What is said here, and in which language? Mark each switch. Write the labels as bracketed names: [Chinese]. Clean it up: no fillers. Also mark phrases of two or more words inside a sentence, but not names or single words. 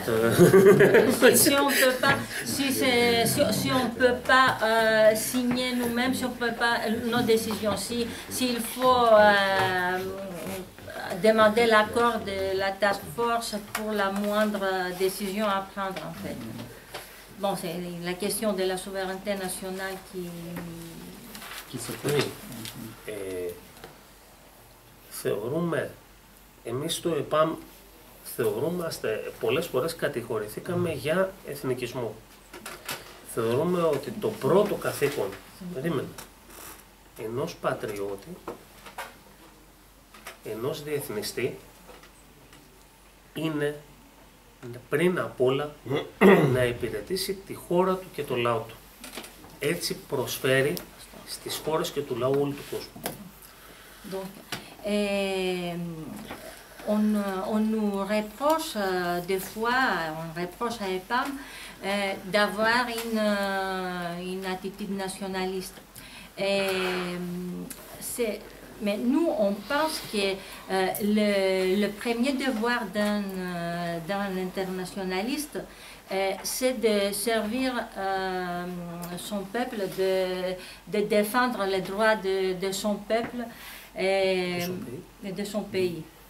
[French] Si on ne peut pas signer nous-mêmes, si on ne peut pas nos décisions, s'il faut demander l'accord de la task force pour la moindre décision à prendre en fait. Bon, c'est la question de la souveraineté nationale qui se pose. [Greek] Θεωρούμε, εμείς στο ΕΠΑΜ θεωρούμαστε, πολλές φορές κατηγορηθήκαμε για εθνικισμό. θεωρούμε ότι το πρώτο καθήκον ενός πατριώτη, ενός διεθνιστή, είναι πριν απ' όλα να υπηρετήσει τη χώρα του και το λαό του. Έτσι προσφέρει στις χώρες και του λαού όλου του κόσμου. [French] Donc, on nous reproche des fois, on reproche à EPAM d'avoir une attitude nationaliste. Mais nous, on pense que le premier devoir d'un internationaliste, c'est de servir son peuple, de défendre les droits de son peuple et de son pays.